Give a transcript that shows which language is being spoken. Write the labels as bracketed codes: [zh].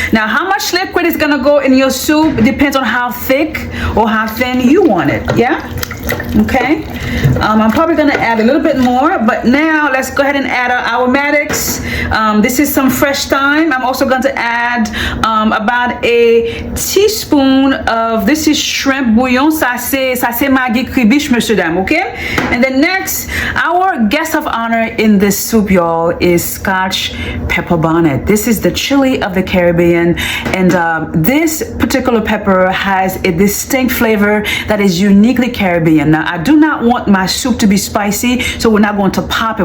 [en] Now, how much liquid is gonna go in your soup? It depends on how thick or how thin you want it, yeah? Okay, I'm probably gonna add a little bit more, but now let's go ahead and add our aromatics. This is some fresh thyme. I'm also going to add about a teaspoon of, this is shrimp bouillon. [fr] Ça c'est Maggie Kribish, monsieur dame, okay? [en] And then next, our guest of honor in this soup, y'all, is Scotch pepper bonnet. This is the chili of the Caribbean, and this particular pepper has a distinct flavor that is uniquely Caribbean. Now, I do not want my soup to be spicy, so we're not going to pop it.